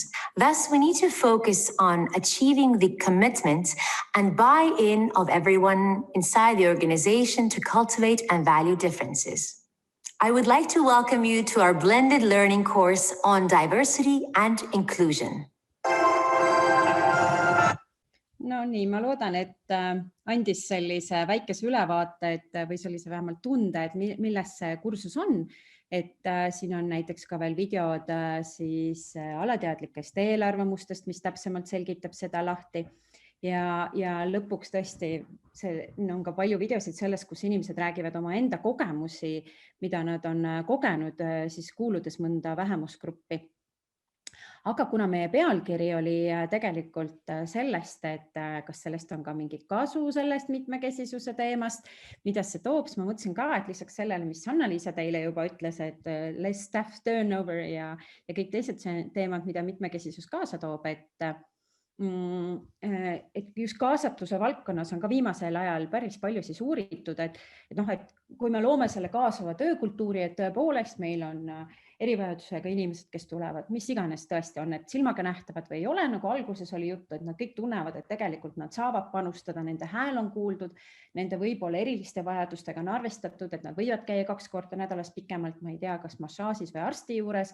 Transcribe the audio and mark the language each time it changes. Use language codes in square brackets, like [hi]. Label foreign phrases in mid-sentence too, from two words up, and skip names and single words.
[en] Thus, we need to focus on achieving the commitment and buy-in of everyone inside the organization to cultivate and value differences. I would like to welcome you to our blended learning course on diversity and inclusion. [et] No nii, ma loodan, et andis sellise väikese ülevaate, või sellise vähemalt tunde, et milles see kursus on. Et siin on näiteks ka veel videod siis alateadlikest eelarvamustest, mis täpsemalt selgitab seda lahti. Ja lõpuks tõesti on ka palju videosid sellest, kus inimesed räägivad oma enda kogemusi, mida nad on kogenud siis kuuludes mõnda vähemusgruppi. Aga kuna meie pealkiri oli tegelikult sellest, et kas sellest on ka mingi kasu sellest mitmekesisuse teemast, mida see toob, siis ma mõtlesin ka, et lisaks sellele, mis Anna-Liisa teile juba ütles, et [en] less staff turnover [et] ja kõik teised teemad, mida mitmekesisus kaasa toob, et just kaasatuse valdkonnas on ka viimasel ajal päris palju siis uuritud, et kui me loome selle kaasava töökultuuri, et tõepoolest meil on erivajadusega inimesed, kes tulevad, mis iganes tõesti on, et silmaga nähtavad või ei ole, nagu alguses oli juttu, et nad kõik tunnevad, et tegelikult nad saavad panustada, nende hääl on kuuldud, nende võib-olla eriliste vajadustega on arvestatud, et nad võivad käia 2 korda nädalas pikemalt, ma ei tea, kas massaažis või arsti juures.